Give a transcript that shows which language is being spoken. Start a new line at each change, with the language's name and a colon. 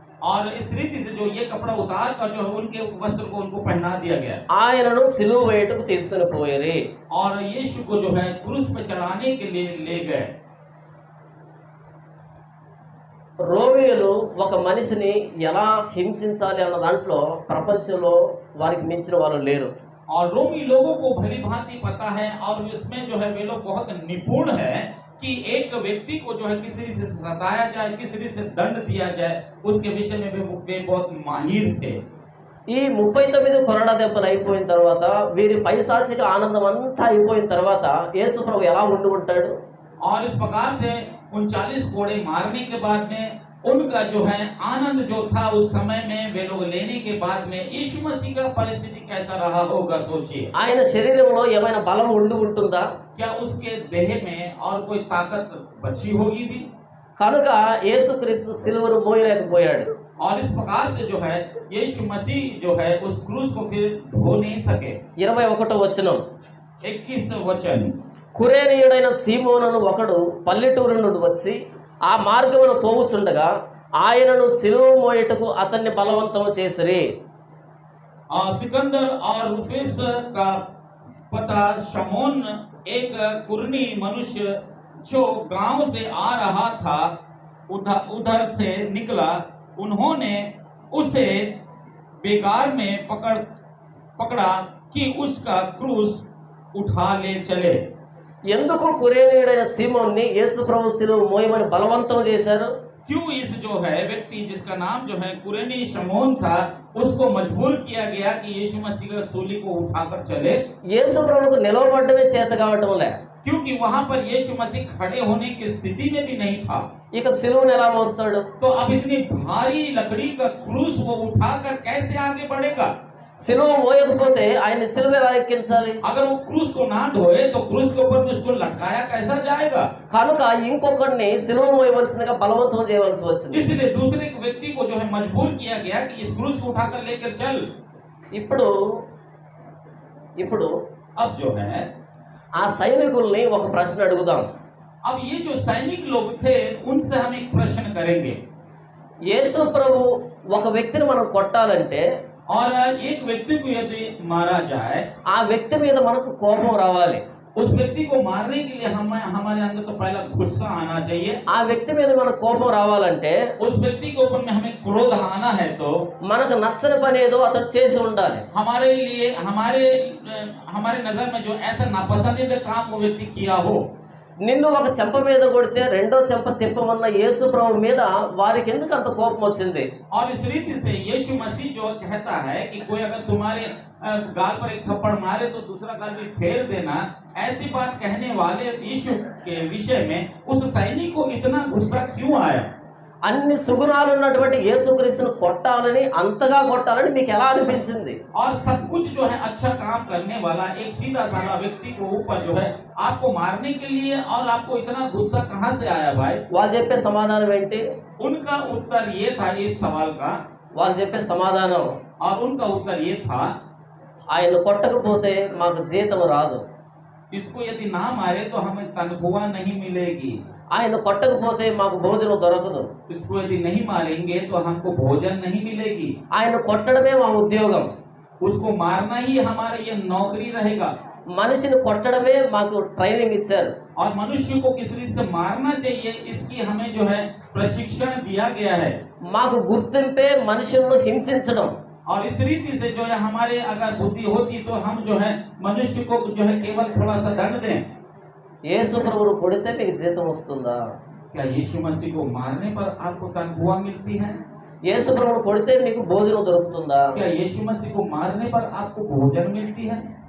Hindi: और इस रीति से जो ये कपड़ा उतार कर जो है उनके वस्त्र को उनको पहना दिया गया
Telugu: ఆయనను సిలువ వేయటకు తీసుకుని పోయేరి.
Hindi: और यीशु को जो है क्रूस पे चढ़ाने के लिए ले गए.
Telugu: రోమియోలు ఒక మనిషిని ఎలా హింసించాలి అన్న దాంట్లో ప్రపంచంలో వారికి మించిన వాళ్ళు లేరు.
Hindi: और रोमी लोगों को भली भांति पता है और इसमें जो है वे लोग बहुत निपुण है कि एक व्यक्ति को जो है किसी रीति से सताया जाए किसी रीति से दंड दिया जाए उसके विषय में वे बहुत माहिर थे.
Telugu: ఈ 39 కొరడా దెబ్బలు అయిపోయిన తర్వాత వీరి పైశాచిక ఆనందం అంతా అయిపోయిన తర్వాత యేసు ప్రభు ఎలా ఉండి ఉంటాడు?
Hindi: और इस प्रकार से 39 कोड़े मारने के बाद में उनका जो है आनंद जो था उस समय में वे लोग लेने के बाद में यीशु मसीह का परिस्थिति कैसा रहा होगा सोचिए.
Telugu: ఆయన శరీరంలో ఏమైనా బలం ఉండి ఉంటుందా?
Hindi: क्या उसके देह में और कोई ताकत बची होगी भी?
Telugu: కనుక యేసుక్రీస్తు సిలువను మోయలేకపోయాడు.
Hindi: और इस प्रकार से जो है यीशु मसीह जो है उस क्रूस को फिर ढो नहीं सके.
Telugu: 21వ వచనం
Hindi: 21 वचन
Telugu: కురేనీయుడైన సీమోనును ఒకడు పల్లెటూరు నుండి వచ్చి ఆ మార్గమును పోవుచుండగా ఆయనను సిలువ మోయటకు అతన్ని బలవంతం చేసిరి.
Hindi: सिकंदर और रुफेस का पता शमोन एक कुरनी मनुष्य जो गांव से आ रहा था उधर से निकला. उन्होंने उसे बेगार में पकड़ा कि उसका क्रूस उठा ले चले.
Telugu: ఎందుకు కురేనీయుడైన సీమోన్ని యేసు ప్రభు సిలువ మోయమని బలవంతం చేశారు?
Hindi: क्यों इस जो है व्यक्ति जिसका नाम जो है कुरेनी शमोन था उसको मजबूर किया गया कि यीशु मसीह का सूली को उठाकर चले?
Telugu: యేసు ప్రభుకు నిలవబడమే చేత కావటం లే.
Hindi: क्योंकि वहां पर यीशु मसीह खड़े होने की स्थिति में भी नहीं था.
Telugu: ఇక సిలువను ఎలా మోస్తాడు?
Hindi: तो अब इतनी भारी लकड़ी का क्रूस वो उठाकर कैसे आगे बढ़ेगा?
Telugu: సిలువ మోయకపోతే ఆయన సిలువ ఎలా ఎక్కించాలి?
Hindi: अगर वो क्रूस को ना ढोए तो क्रूस के ऊपर में उसको लटकाया कैसा जाएगा?
Telugu: కనుక ఇంకొకరిని సిలువ మోయవలసిందిగా బలవంతం చేయవలసి వచ్చింది.
Hindi: इसलिए दूसरे व्यक्ति को जो है मजबूर किया गया कि इस क्रूस को उठाकर लेकर चल.
Telugu: ఇప్పుడు
Hindi: अब जो है
Telugu: ఆ సైనికుల్ని ఒక ప్రశ్న అడుగుదాం.
Hindi: अब ये जो सैनिक लोग थे उनसे हम एक प्रश्न करेंगे.
Telugu: యేసు ప్రభు ఒక వ్యక్తిని మనం కొట్టాలంటే
Hindi: और एक व्यक्ति को यदि मारा जाए
Telugu: ఆ వ్యక్తి మీద మనకు కోపం రావాలి.
Hindi: उस व्यक्ति को मारने के लिए हमारे अंदर तो पहला गुस्सा आना चाहिए.
Telugu: ఆ వ్యక్తి మీద మనకు కోపం రావాలంటే
Hindi: उस व्यक्ति के ऊपर में हमें क्रोध आना है तो
Telugu: మనకు నచ్చని పని ఏదో అతడు చేసి ఉండాలి.
Hindi: हमारे लिए हमारे नजर में जो ऐसा नापसंदीदा काम वो व्यक्ति किया हो.
Telugu: నిన్ను ఒక చెంప మీద కొడితే రెండో చెంప తిప్పమన్న యేసు ప్రభు మీద వారికి ఎందుకు అంత కోపం వచ్చింది?
Hindi: और इस रीति से यीशु मसीह जो कहता है कि कोई अगर तुम्हारे गाल पर एक थप्पड़ मारे तो दूसरा गाल भी फेर देना, ऐसी बात कहने वाले यीशु के विषय में उस सैनिक को इतना गुस्सा क्यों आया?
Telugu: అన్ని సుగుణాలు ఉన్నటువంటి యేసుక్రీస్తును కొట్టాలని అంతగా కొట్టాలని మీకు ఎలా అనిపించింది?
Hindi: और सब कुछ जो है अच्छा काम करने वाला एक सीधा साधा व्यक्ति को ऊपर जो है आपको मारने के लिए और आपको इतना गुस्सा कहां से आया भाई?
Telugu: వాళ్ళు చెప్పే సమాధానం ఏంటి?
Hindi: उनका उत्तर ये था इस सवाल का.
Telugu: వాళ్ళు చెప్పే సమాధానం
Hindi: और उनका उत्तर ये था,
Telugu: ఆయన కొట్టకపోతే మాకు జీతం రాదు,
Hindi: इसको यदि ना मारे तो हमें तनख्वाह नहीं मिलेगी,
Telugu: ఆయన కొట్టకపోతే మాకు భోజనం దొరకదు,
Hindi: इसको यदि नहीं मारेंगे तो हमको भोजन नहीं मिलेगी,
Telugu: ఆయన కొట్టడమే మా ఉద్యోగం,
Hindi: उसको मारना ही हमारा ये नौकरी रहेगा।
Telugu: మనిషిని కొట్టడమే మాకు ట్రైనింగ్ ఇచ్చారు।
Hindi: और मनुष्य को किस रीति से मारना चाहिए इसकी हमें जो है प्रशिक्षण दिया गया है।
Telugu: మాకు గుర్తింపే మనుషులను హింసించడం।
Hindi: और इस रीति से जो है हमारे अगर बुद्धि होती तो हम जो है मनुष्य को जो है केवल थोड़ा सा दंड दें।
Telugu: యేసు ప్రభువును కొడితే మీకు జీతం వస్తుందా?
Hindi: क्या यीशु मसीह को मारने पर आपको तनख्वाह मिलती है?
Telugu: యేసు ప్రభువును కొడితే మీకు భోజనం దొరుకుతుందా?
Hindi: क्या यीशु मसीह को मारने पर आपको भोजन मिलती है?